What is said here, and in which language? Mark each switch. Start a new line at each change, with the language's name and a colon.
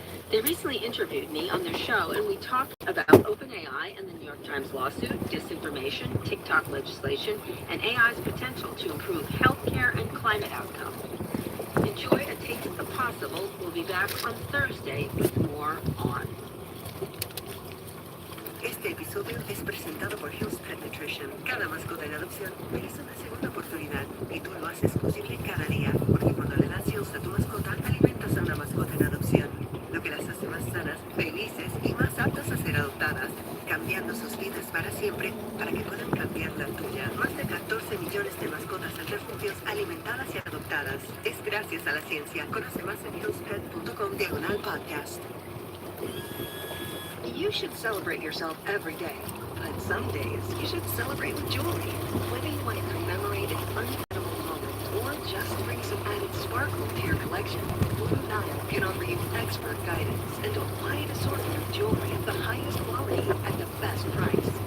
English: They recently interviewed me on their show, and we talked about OpenAI and the New York Times lawsuit, disinformation, TikTok legislation, and AI's potential to improve healthcare and climate outcomes. Enjoy a taste of the possible. We'll be back on Thursday with more on.
Spanish: Este episodio es presentado por Hill's Pet Nutrition. Cada mascota en adopción merece una segunda oportunidad y tú lo haces posible cada día, porque cuando le das Hill's a tu mascota, alimentas a una mascota en adopción, lo que las hace más sanas, felices y más aptas a ser adoptadas, cambiando sus vidas para siempre, para que puedan cambiar la tuya. Más de 14 millones de mascotas en refugios alimentadas y adoptadas. Es gracias a la ciencia. Conoce más en hillspet.com/podcast.
English: You should celebrate yourself every day, but some days you should celebrate with jewelry. Whether you want to commemorate an unforgettable moment or just bring some added sparkle to your collection, Blue Nile can offer you expert guidance and a wide assortment of jewelry at the highest quality at the best price.